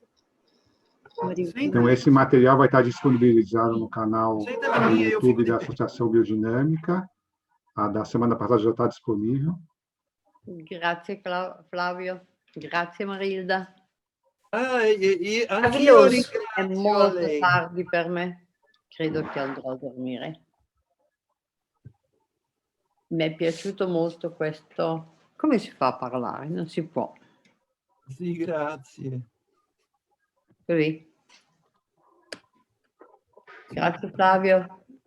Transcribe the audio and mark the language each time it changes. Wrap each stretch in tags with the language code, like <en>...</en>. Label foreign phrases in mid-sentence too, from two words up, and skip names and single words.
<pt>Então, esse material vai estar disponibilizado no canal do YouTube da Associação Biodinâmica. A da semana passada já está disponível.</pt> <it>Grazie, Flávio. Grazie, Marilda. Maravilhoso. È molto tardi per me. Credo che andrò a dormire. Mi è piaciuto molto questo. Come si fa a parlare? Non si può. Sì, grazie. Così. Grazie Flavio.</it>